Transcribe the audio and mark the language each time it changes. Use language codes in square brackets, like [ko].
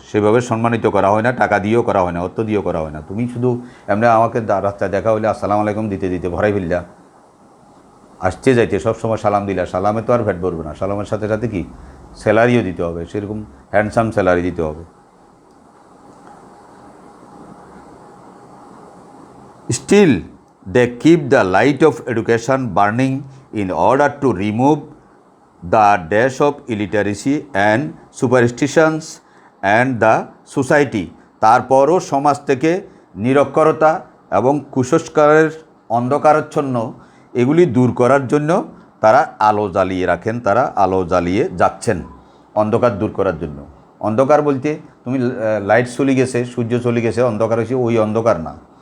[bn] সেভাবে সম্মানিত করা হয় না, টাকা দিয়েও করা হয় না, অর্থ দিয়েও করা হয় না। তুমি শুধু এমনি আমাকে রাস্তায় দেখা হলে আসসালামু আলাইকুম দিতে ভরাই ফেললা, আসতে যাইতে সবসময় সালাম দিলা, সালামে তো আর ভ্যাট ভরবে না। সালামের সাথে সাথে কি স্যালারিও দিতে হবে, সেরকম হ্যান্ডসাম স্যালারি দিতে হবে। [en] Still, they keep the light of education burning in order to remove the dash of illiteracy and superstitions and the society. [bn] তারপরও সমাজ থেকে নিরক্ষরতা এবং কুসংস্কারের অন্ধকারাচ্ছন্ন এগুলি দূর করার জন্য তারা আলো জ্বালিয়ে রাখেন, তারা আলো জ্বালিয়ে যাচ্ছেন অন্ধকার দূর করার জন্য। অন্ধকার বলতে তুমি লাইট চলে গেছে, সূর্য চলে গেছে, অন্ধকার হয়েছে, ওই অন্ধকার না।